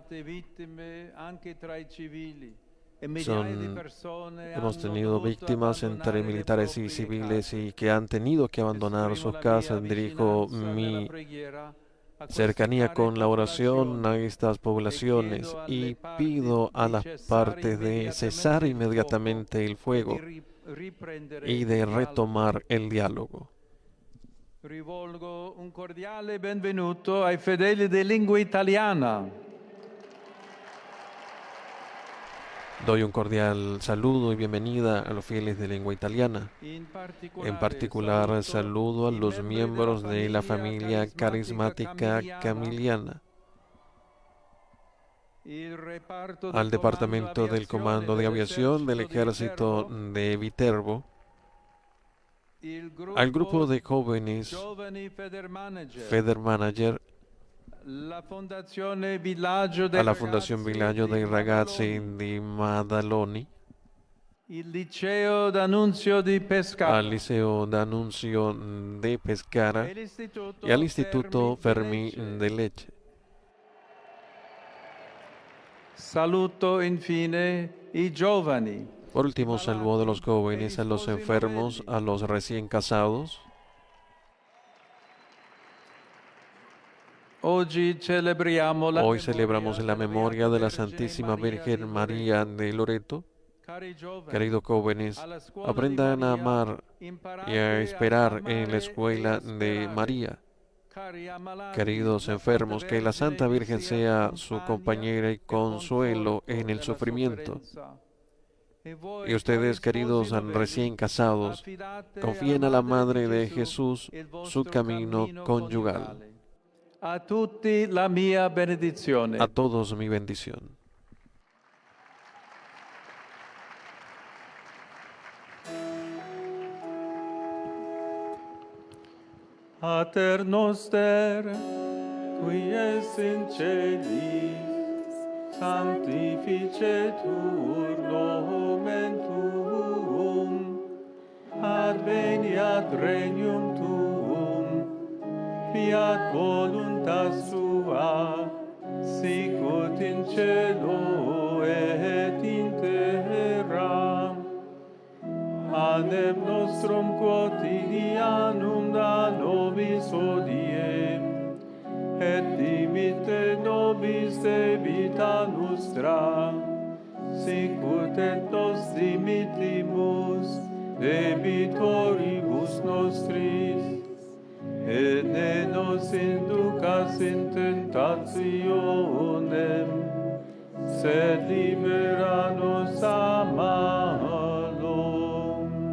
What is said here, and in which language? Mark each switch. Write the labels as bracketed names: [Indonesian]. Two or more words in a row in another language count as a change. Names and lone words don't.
[Spanish] Hemos tenido víctimas entre militares y civiles y que han tenido que abandonar sus casas. Dirijo mi cercanía con la oración a estas poblaciones y pido a las partes de cesar inmediatamente el fuego y de retomar el diálogo. [Italian] Rivolgo un cordiale benvenuto ai fedeli di lingua italiana. [Spanish] Doy un cordial saludo y bienvenida a los fieles de lengua italiana. En particular, saludo a los miembros de la familia carismática camiliana, al Departamento del Comando de Aviación del Ejército de Viterbo, al grupo de jóvenes Feder Manager, a la Fondazione Villaggio dei Ragazzi di Maddaloni, al Liceo D'Annunzio di Pescara y al Instituto Fermi de Leche. [Italian] Saluto infine i giovani. [Spanish] Por último, saludo a los jóvenes, a los enfermos, a los recién casados. Hoy celebramos la memoria de la Santísima Virgen María de Loreto. Queridos jóvenes, aprendan a amar y a esperar en la escuela de María. Queridos enfermos, que la Santa Virgen sea su compañera y consuelo en el sufrimiento. Y ustedes, queridos recién casados, confíen a la Madre de Jesús su camino conyugal. [Italian] A tutti la mia benedizione. [Spanish] A todos mi bendición. [Latin] Pater noster, qui es in celis, sanctificetur nomen tuum, adveniat regnum tuum, fiat voluntas tua, sicut in cielo et in terra. panem nostrum quotidianum da nobis hodie, et dimitte nobis debita nostra, sicut et nos dimittimus debitoribus nostris, et ne nos inducas in tentationem, sed libera nos a malo.